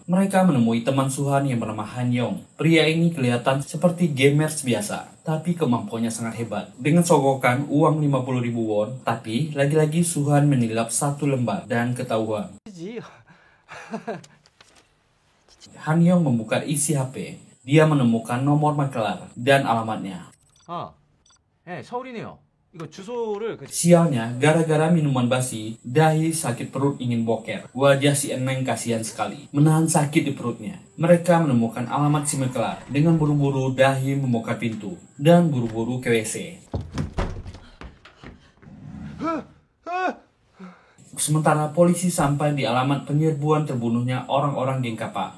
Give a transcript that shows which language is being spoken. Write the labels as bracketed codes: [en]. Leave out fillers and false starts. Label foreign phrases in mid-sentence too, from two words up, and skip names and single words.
[id] Mereka menemui teman Suhan yang bernama Han Yong. Pria ini kelihatan seperti gamers biasa, tapi kemampuannya sangat hebat. Dengan sogokan uang 50.000 won, tapi lagi-lagi Suhan menilap satu lembar dan ketahuan. Han Yong membuka isi HP. Dia menemukan nomor makelar dan alamatnya. [ko] 서울이네요. 이거 주소를 [id] Sialnya, gara-gara minuman basi, Dahi sakit perut ingin boker. Wajah si Eneng kasihan sekali, menahan sakit di perutnya. Mereka menemukan alamat si makelar. Dengan buru-buru, Dahi membuka pintu dan buru-buru ke WC. Sementara polisi sampai di alamat penyerbuan terbunuhnya orang-orang geng Kappa.